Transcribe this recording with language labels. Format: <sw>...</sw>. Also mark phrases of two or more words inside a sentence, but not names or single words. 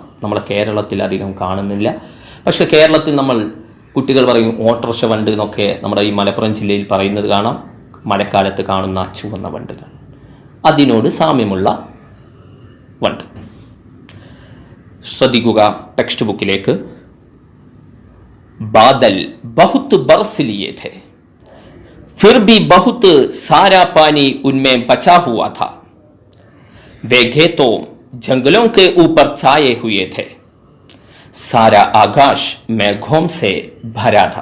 <ml>നമ്മളെ കേരളത്തിൽ അധികം കാണുന്നില്ല, പക്ഷെ കേരളത്തിൽ നമ്മൾ കുട്ടികൾ പറയും ഓട്ടർഷ വണ്ട് എന്നൊക്കെ നമ്മുടെ ഈ മലപ്പുറം ജില്ലയിൽ പറയുന്നത് കാണാം. മഴക്കാലത്ത് കാണുന്ന ചുവന്ന വണ്ടുകൾ, അതിനോട് സാമ്യമുള്ള വണ്ട്. ശ്രദ്ധിക്കുക ടെക്സ്റ്റ് ബുക്കിലേക്ക്.</ml> <hi>बादल बहुत बरस लिए थे, फिर भी बहुत सारा पानी उनमें बचा हुआ था. वे खेतों जंगलों के ऊपर छाए हुए थे. सारा आकाश मेघों से भरा था.</hi>